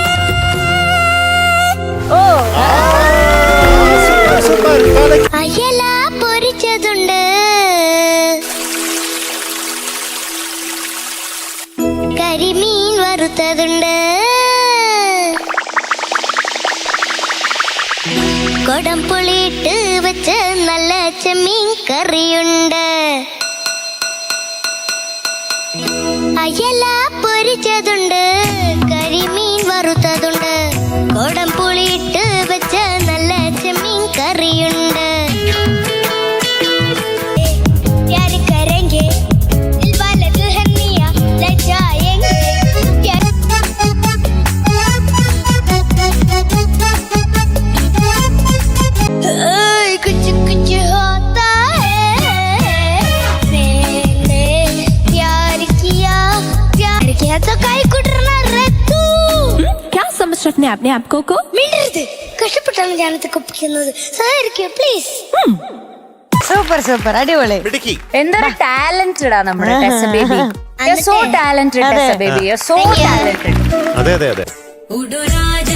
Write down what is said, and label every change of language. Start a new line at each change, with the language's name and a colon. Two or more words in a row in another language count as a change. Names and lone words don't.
Malayalam: അയല പൊരിച്ചതുണ്ട്, കരിമീൻ വറുത്തതുണ്ട്, കൊടംപുളിയിട്ട് വെച്ച നല്ല ചെമ്മീൻ കറിയുണ്ട്. അയല പൊരിച്ചതുണ്ട്, കരിമീൻ വറുത്തതുണ്ട്, കൊടംപുളിയിട്ട് വെച്ച നല്ല ചെമ്മീൻ കറിയുണ്ട്.
Hindi: प्यार करेंगे दिल वाले दुल्हनिया ले जाएंगे, प्यार कुछ कुछ होता है, मैंने प्यार किया तो काई कुटरना रे तू. क्या समझ रखने अपने आप को
Malayalam: മിണ്ടരുത്, കഷ്ടപ്പെട്ടാണ് ഞാനത് കൊപ്പിക്കുന്നത്. സഹായിക്കോ പ്ലീസ്. സൂപ്പർ സൂപ്പർ, അടിപൊളി. എന്തൊരു ടാലന്റഡ് ആ നമ്മുടെ ടെസ ബേബി.
English: so talented
Malayalam: ടെസ ബേബി,
English: so talented.
Malayalam: അതെ അതെ അതെ. ഉടുരാ